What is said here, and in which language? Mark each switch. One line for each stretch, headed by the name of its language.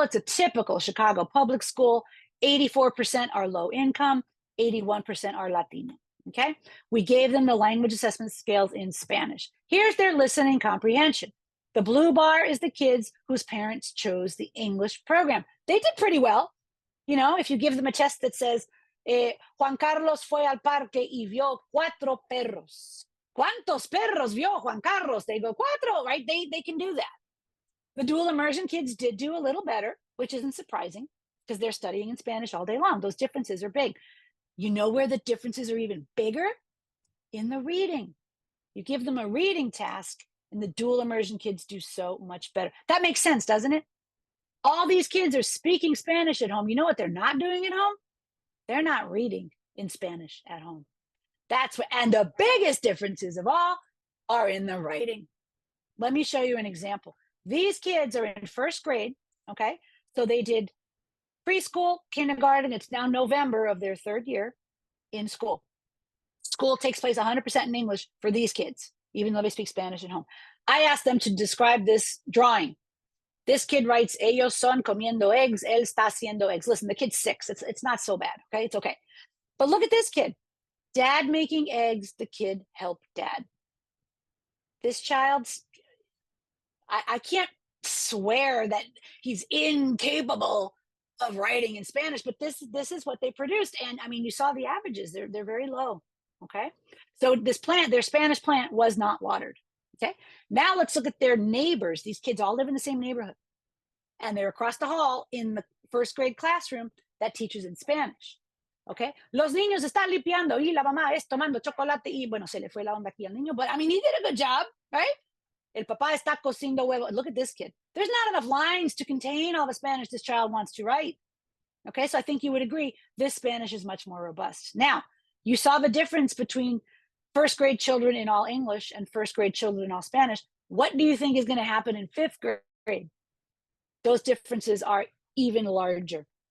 English: It's a typical Chicago public school. 84% are low income, 81% are Latino. Okay. We gave them the language assessment scales in Spanish. Here's their listening comprehension. The blue bar is the kids whose parents chose the English program. They did pretty well. If you give them a test that says, Juan Carlos
Spanish: fue al parque y vio 4 perros. ¿Cuántos perros vio Juan Carlos?
English: They go 4, right? They can do that. The dual immersion kids did do a little better, which isn't surprising because they're studying in Spanish all day long. Those differences are big. You know where the differences are even bigger? In the reading. You give them a reading task, and the dual immersion kids do so much better. That makes sense, doesn't it? All these kids are speaking Spanish at home. You know what they're not doing at home? They're not reading in Spanish at home. And the biggest differences of all are in the writing. Let me show you an example. These kids are in 1st grade, okay? So they did preschool, kindergarten. It's now November of their 3rd year in school. School takes place 100% in English for these kids, even though they speak Spanish at home. I asked them to describe this drawing. This kid writes,
Spanish: ellos son comiendo eggs, él está haciendo eggs.
English: Listen, the kid's 6. It's not so bad, okay? It's okay. But look at this kid. Dad making eggs, the kid helped dad. This child's, I can't swear that he's incapable of writing in Spanish, but this is what they produced. And I mean, you saw the averages, they're very low, okay? So this plant, their Spanish plant was not watered, okay? Now let's look at their neighbors. These kids all live in the same neighborhood. And they're across the hall in the 1st grade classroom that teaches in Spanish.
Spanish: Okay, los niños están limpiando y la mamá es tomando chocolate y bueno, se le fue la onda aquí al niño,
English: but I mean, he did a good job, right?
Spanish: El papá está cociendo huevo.
English: Look at this kid. There's not enough lines to contain all the Spanish this child wants to write. Okay, so I think you would agree this Spanish is much more robust. Now, you saw the difference between 1st grade children in all English and 1st grade children in all Spanish. What do you think is going to happen in 5th grade? Those differences are even larger.